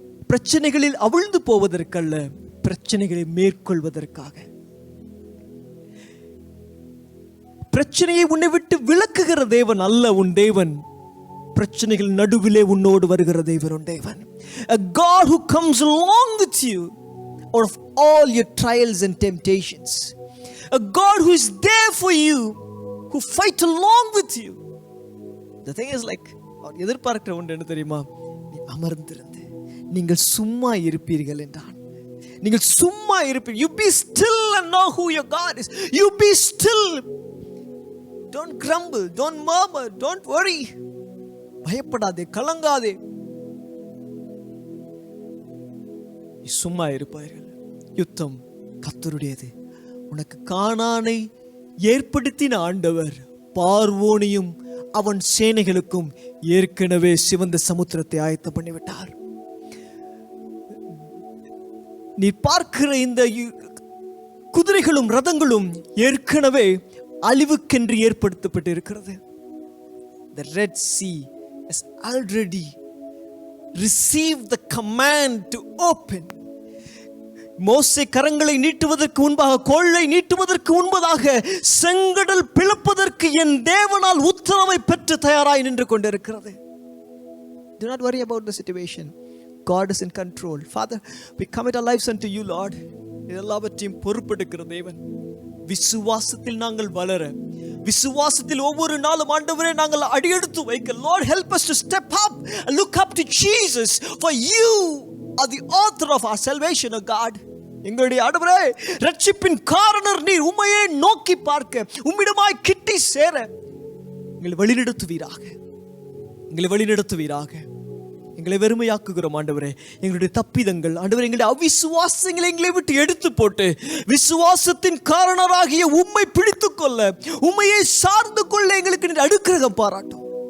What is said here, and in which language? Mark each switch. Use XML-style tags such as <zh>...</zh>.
<ta>பிரச்சனைகளில் அவிழ்ந்து போவதற்கல்ல, பிரச்சனைகளை மேற்கொள்வதற்காக. பிரச்சனையை உன்னை விட்டு விலக்குகிற தேவன் அல்ல உன் தேவன், பிரச்சனைகள் நடுவிலே உன்னோடு வருகிற தேவன் உன் தேவன்.</ta> <en>A God who comes along with you out of all your trials and temptations. A God who is there for you, who fight along with you.</en> <ta>The thing is like, அவர் எதிர்பார்க்கிற ஒன்று என்ன தெரியுமா? நீ அமர்ந்திருந்து நீங்கள் சும்மா இருப்பீர்கள் என்றான். நீங்கள் சும்மா இருப்பீர்கள்.</ta> <en>You be still and know who your God is. You be still. Don't grumble, don't murmur, don't worry.</en> <ta>பயப்படாதே, கலங்காதே. சும்மா இருப்பார்கள். யுத்தம் கர்த்தருடையது. உனக்கு கானானை ஏற்படுத்தின ஆண்டவர் பார்வோனையும் அவன் சேனைகளுக்கும் ஏற்கனவே சிவந்த சமுத்திரத்தை ஆயத்தம் பண்ணிவிட்டார். நீ பார்க்கிற இந்த குதிரைகளும் ரதங்களும் ஏற்கனவே அழிவுக்கென்று ஏற்படுத்தப்பட்டு இருக்கிறது.</ta> <en>The Red Sea has already received the command to open.</en> <ta>மோசே கரங்களை நீட்டுவதற்கு முன்பாக, கோலை நீட்டுவதற்கு முன்பதாக செங்கடல் பிளப்பதற்கு என் தேவனால் உத்தரவை பெற்று தயாராய் நின்று கொண்டிருக்கிறது.</ta> <en>Do not worry about the situation. God is in control. Father, we commit our lives unto you, Lord.</en> <ta>எல்லாவற்றையும் பொறுப்பெடுக்கிற தேவன். விசுவாசத்தில் நாங்கள் வளர, விசுவாசத்தில் ஒவ்வொரு நாளும் ஆண்டவரே நாங்கள் அடியெடுத்து வைக்க.</ta> <en>Lord, help us to step up and look up to Jesus, for you are the author of our salvation, O God.</en> <ta>எங்களுடைய ஆண்டவரே, ரட்சிப்பின் காரணர் நீர். உம்மையே நோக்கி பார்க்க, உம்மிடமாய் கிட்டி சேர எங்களை வழிநடத்துவீராக, எங்களை வழிநடத்துவீராக. எங்களை வெறுமையாக்குகிறோம் ஆண்டவரே. எங்களுடைய தப்பிதங்கள் ஆண்டவரே, எங்களுடைய அவிசுவாசங்களை எங்களை விட்டு எடுத்து போட்டு விசுவாசத்தின் காரணராகிய உம்மை பிடித்துக் கொள்ள, உம்மையை சார்ந்து கொள்ள எங்களுக்கு நீர் அனுக்கிரகம் பாராட்டும்.</ta>